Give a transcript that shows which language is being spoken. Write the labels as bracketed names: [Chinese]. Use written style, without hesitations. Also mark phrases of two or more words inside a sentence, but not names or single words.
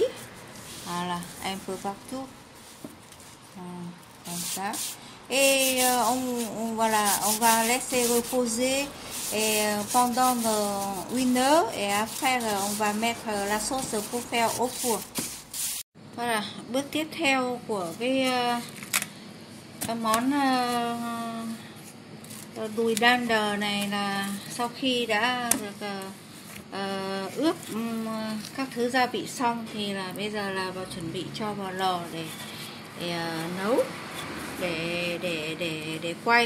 [French] Voilà, un peu partout. Comme ça. Et voilà, on va laisser reposer pendant 1 heure et après on va mettre la sauce pour faire au four. Voilà, [Vietnamese] bước tiếp theo của cái món đùi đan đờ này là sau khi đã được ướp các thứ gia vị xong thì là bây giờ là vào chuẩn bị cho vào lò để nấu, để quay.